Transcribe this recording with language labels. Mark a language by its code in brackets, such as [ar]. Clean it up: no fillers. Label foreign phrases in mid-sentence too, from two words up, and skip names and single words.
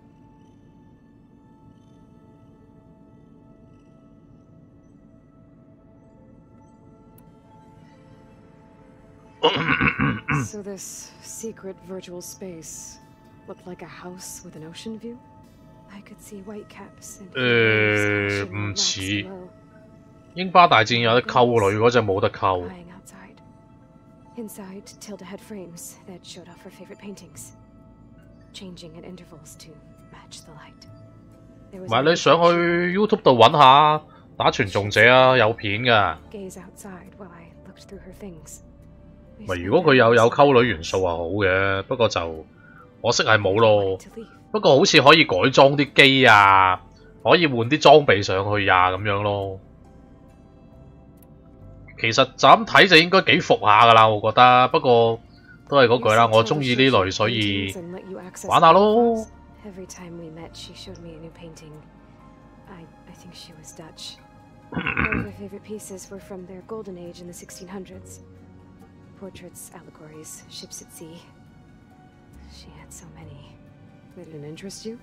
[en] So this secret virtual space looked like a house with an ocean view? I could see white caps and [yue] 唔似。英巴大戰有得溝女，嗰只冇得溝。 [en] Inside, Tilda had frames that showed off her favorite paintings, changing at intervals to match the light. [yue] 唔係你上去 YouTube 度揾下，打傳頌者啊，有片㗎。 [en] Gaze outside while I looked through her things. [yue] 咪如果佢有溝女元素係好嘅，不過就可惜係冇咯。不過好似可以改裝啲機啊，可以換啲裝備上去啊咁樣咯。其實就咁睇就應該幾服下㗎啦，我覺得。不過都係嗰句啦，我中意呢類，所以玩下咯。 [en] Every time we met, she showed me a new painting. I think she was Dutch. One of her favorite pieces were from their golden age in the 1600s. Portraits, allegories, ships at sea. She had so many. They didn't interest you?